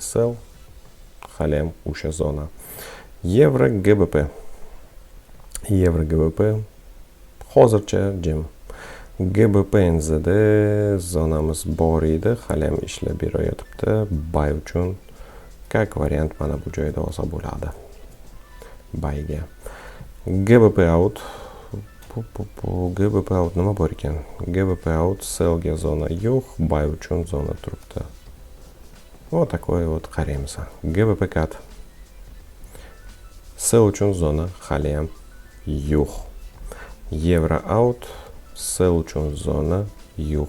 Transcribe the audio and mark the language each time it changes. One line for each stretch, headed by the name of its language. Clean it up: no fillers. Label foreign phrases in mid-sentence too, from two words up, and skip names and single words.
Uzbek: Sell hali ham o'sha zona. Euro GBP hozircha jim. GBP NZD zonamiz bor edi, hali ham ishlab berayotibdi. Buy uchun
Russian: как вариант
Uzbek: mana bu joyda olsa bo'ladi. bayga. GBP out. GBP out nima bor ekan? GBP out sellga zona yo'q, buy uchun zona turibdi.
Russian: Вот такой вот qaraymiz. GBP cut.
Uzbek: Sell uchun zona hali ham yo'q. Euro out, sell uchun zona yo'q.